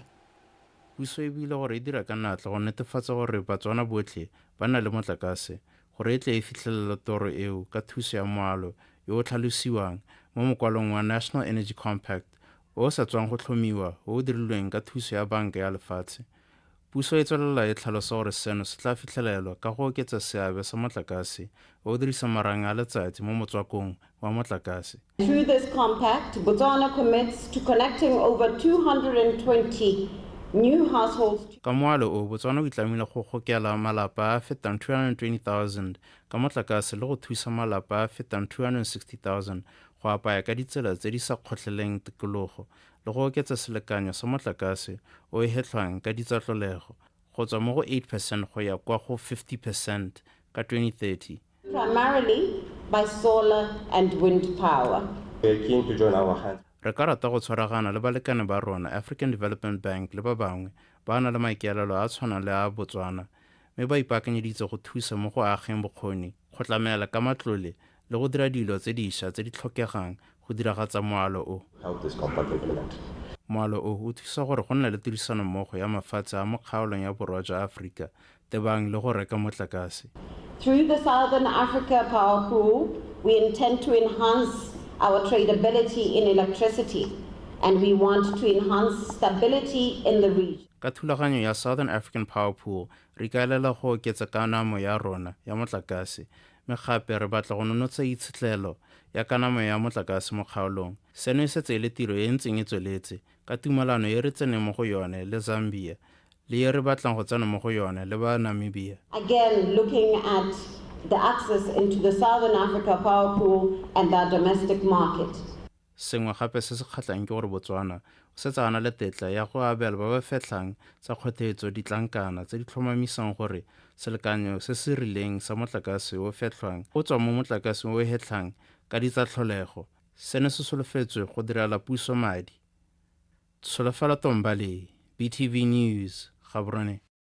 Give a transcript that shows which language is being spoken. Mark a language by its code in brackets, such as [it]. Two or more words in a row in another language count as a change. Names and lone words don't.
[tn] Puso e buile gore e dira ka natla go netefatsa gore Batswana botlhe ba na le motlakase gore e tle e fitlhelela toro eo ka thuso ya moalo yo o tlhalosiwang mo mokwalong wa National Energy Compact o sa tswang go tlhomiwa o o dirilweng ka thuso ya Banka ya Lefatshe. Puso e tswelela e tlhalosa gore seno se tla fitlhelelwa ka go oketsa seabe sa motlakase o o dirisa marang a letsatsi mo motswakong wa motlakase. [en] Through this compact, Botswana commits to connecting over 220 new households. [tn] Ka moalo o Botswana o itlamile go gokela malapa a fetang 220,000 ka motlakase le go thusa malapa a fetang 260,000 go apaya ka ditsela tse di sa kgotleleng tikologo le go oketsa selekanyo sa motlakase o e hetlhwang ka ditsatlolego go tswa mo go 8% go ya kwa go 50% ka 2030. [en] Primarily by solar and wind power. We are keen to join our hands. [tn] re ka rata go tshwaragana le balekane ba rona African Development Bank le ba bangwe ba na le maikaelelo a tshwana le a Botswana mme ba ipaakanyeditse go thusa mo go ageng bokgoni go tlamela ka matlole le go dira dilo tse dišwa tse di tlhokegang go diragatsa moalo o. Moalo o thusa gore go nna le tirisano mmogo ya mafatshe a mo kgaolong ya borwa jwa Afrika tebang le go reka motlakase. [en] Through the Southern Africa Power Pool, we intend to enhance our tradability in electricity, and we want to enhance stability in the region. [tn] Ka thulaganyo ya Southern African Power Pool, re kaelela go oketsa kanamo ya rona ya motlakase, mme gape re batla go nonotsa itshetlelo ya kanamo ya motlakase mo kgaolong. Seno e setse e le tiro e ntseng e tsweletse ka tumalano e re tseneng mo go yone le Zambia le ye re batlang go tsena mo go yone le ba Namibia. [en] Again, looking at the access into the Southern Africa Power Pool and the domestic market. [tn] Sengwe gape se se kgatlang ke gore Botswana o setse a na le tetla ya go abela ba ba fetlhang tsa kgothetso ditlankana tse di tlhomamisang gore selekanyo se se rileng sa motlakase o fetlhwang o tswa mo motlakase o hetlhang ka ditsatlholego. Seno se solofetswe go direla puso madi. Tsholofelo Tombale, BTV News, Gaborone.